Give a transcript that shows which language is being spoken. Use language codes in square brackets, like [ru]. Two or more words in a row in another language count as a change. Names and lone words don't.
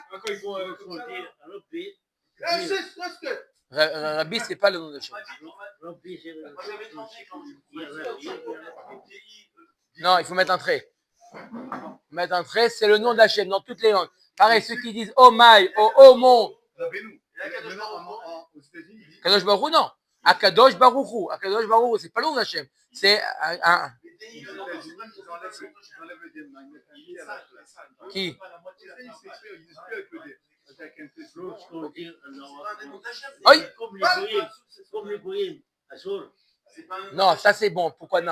[fr] Rabbi, c'est pas le nom d'Hachem. Non, il faut mettre un trait. Mettre un trait, c'est le nom d'Hachem dans toutes les langues. Pareil, ceux qui disent [en] Oh my, [fr] oh mon. [he] קדוש ברוך הוא, [fr] non. [he] הקדוש ברוך הוא. הקדוש ברוך הוא, [fr] c'est pas le nom d'Hachem. C'est un. Qui? Oui. Non, ça c'est bon. Pourquoi non?